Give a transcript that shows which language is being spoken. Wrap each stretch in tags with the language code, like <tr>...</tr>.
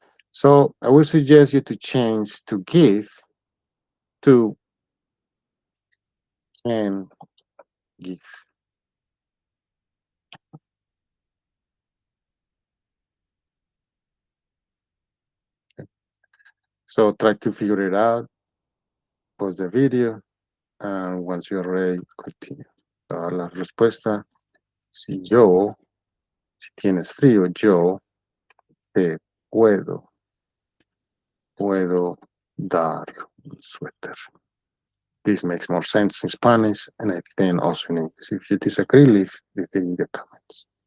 <en>So I would suggest you to change to give to can give. So try to figure it out, pause the video, and once you're ready, continue.</en> <es>La respuesta, si tienes frío, yo te puedo dar un suéter.</es> <en>This makes more sense in Spanish, and I think also in English. If you disagree, leave the thing in the comments.</en>